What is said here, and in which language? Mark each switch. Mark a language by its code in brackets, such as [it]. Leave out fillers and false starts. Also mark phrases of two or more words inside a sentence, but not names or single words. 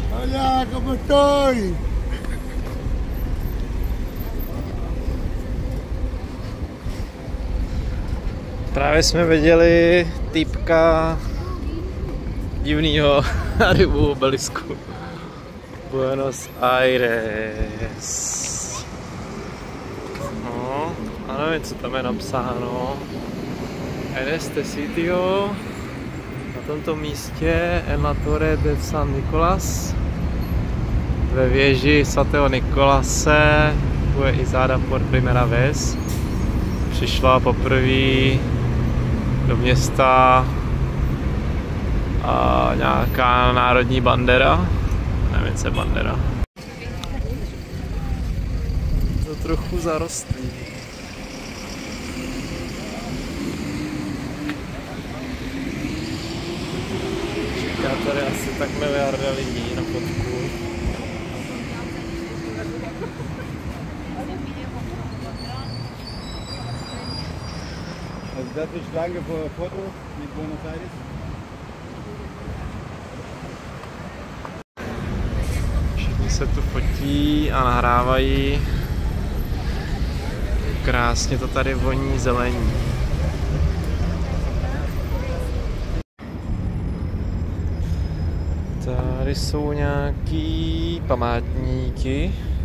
[es] Hola, ¿cómo estoy? [cs] Právě jsme viděli týpka divnýho na rybu obelisku. Buenos Aires. No, a nevím, co tam je napsáno. [es] En este sitio, [cs] na tomto místě, [es] en la Torre de San Nicolás, [cs] ve věži svatého Nikolase, [es] fue Isada por primera vez. [cs] Přišla poprvé do města a nějaká národní bandera, nevím, co je bandera. To trochu zarostlý. Čeká tady asi tak miliarda lidí na fotku. [de] Das ist Schlange vor Foto mit Buenos Aires. [cs] Všichni se tu fotí a nahrávají. Krásně to tady voní zelení. Tady jsou nějaký památníky.